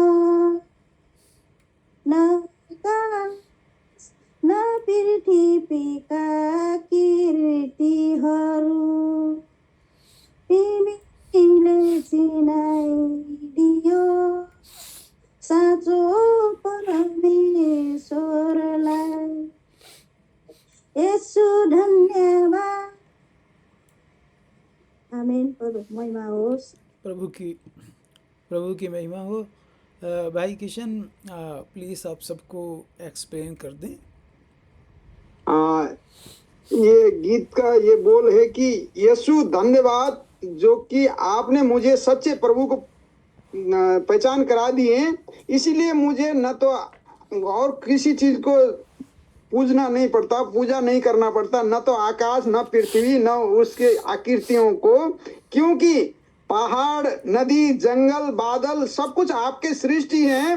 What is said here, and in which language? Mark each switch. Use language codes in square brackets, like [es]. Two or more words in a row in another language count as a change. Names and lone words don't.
[ne] न आकाश न पृथ्वीका किरीटीहरू तिमीले चिनाइदियो साँचो परमेश्वरलाई। यसो धन्यवाद। आमीन। प्रभुको महिमा होस्। [hi] प्रभु की महिमा हो। भाई किशन प्लीज़ आप सबको एक्सप्लेन कर दें। ये गीत का ये बोल है कि यीशु धन्यवाद जो कि आपने मुझे सच्चे प्रभु को पहचान करा दिए, इसीलिए मुझे न तो और किसी चीज को पूजना नहीं पड़ता, पूजा नहीं करना पड़ता, न तो आकाश, न पृथ्वी, न उसके आकृतियों को, क्योंकि पहाड़, नदी, जंगल, बादल सब कुछ आपके सृष्टि हैं।